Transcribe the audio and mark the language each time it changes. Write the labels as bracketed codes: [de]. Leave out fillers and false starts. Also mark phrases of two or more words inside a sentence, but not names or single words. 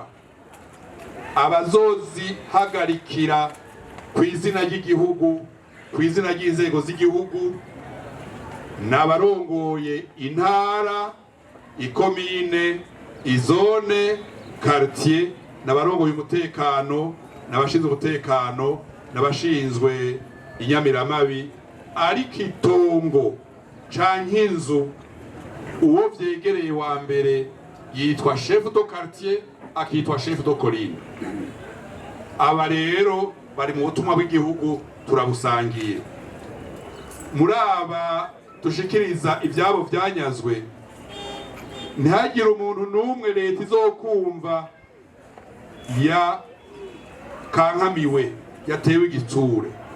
[rn] Abazozi hagarikira kw'izina ry'igihugu, kw'izina ry'inzego z'igihugu, n'abarongoye intara, ikomine, izone, quartier, n'abarongoye umutekano, n'abashinzwe umutekano, n'abashinzwe inyamiramabi. Ariko itongo canke inzu uwo vyegereye wa mbere yitwa [fr] chef de quartier, [rn] akitwa [fr] chef de colline. [rn] Aba rero bari mu butumwa bw'igihugu turabusangiye. Muri aba dushikiriza ibyabo byanyazwe, ntihagire umuntu n'umwe leta izokumva ya kankamiwe yatewe igitsure.